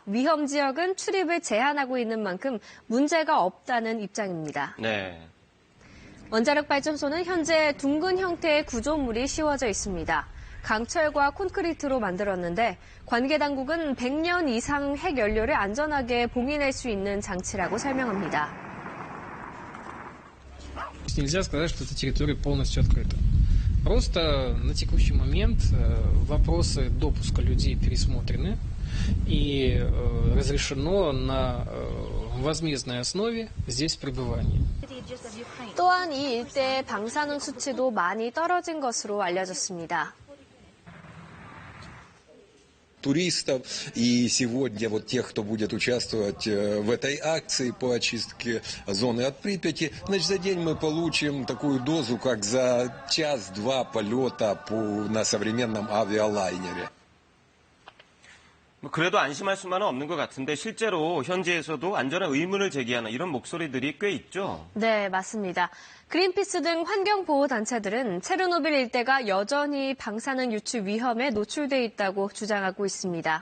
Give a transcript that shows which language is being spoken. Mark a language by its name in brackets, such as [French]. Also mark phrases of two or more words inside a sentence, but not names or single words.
[Korean] 위험 지역은 출입을 제한하고 있는 만큼 문제가 없다는 입장입니다. 네. 원자력 발전소는 현재 둥근 형태의 구조물이 씌워져 있습니다. 강철과 콘크리트로 만들었는데 관계 당국은 100년 이상 핵 연료를 안전하게 봉인할 수 있는 장치라고 설명합니다. [Russian] Нельзя сказать, что эта территория полностью открыта. Просто на текущий момент вопросы допуска людей пересмотрены и разрешено на возмездной основе здесь пребывания. [Korean] 또한 이 일대의 방사능 수치도 많이 떨어진 것으로 알려졌습니다. [Russian] Туристов и сегодня вот тех, кто будет участвовать в этой акции по очистке зоны от Припяти, значит, за день мы получим такую дозу, как за час-два полета на современном авиалайнере. [Korean] 그래도 안심할 수만은 없는 것 같은데 실제로 현지에서도 안전한 의문을 제기하는 이런 목소리들이 꽤 있죠. 네, 맞습니다. 그린피스 등 환경보호단체들은 체르노빌 일대가 여전히 방사능 유출 위험에 노출돼 있다고 주장하고 있습니다.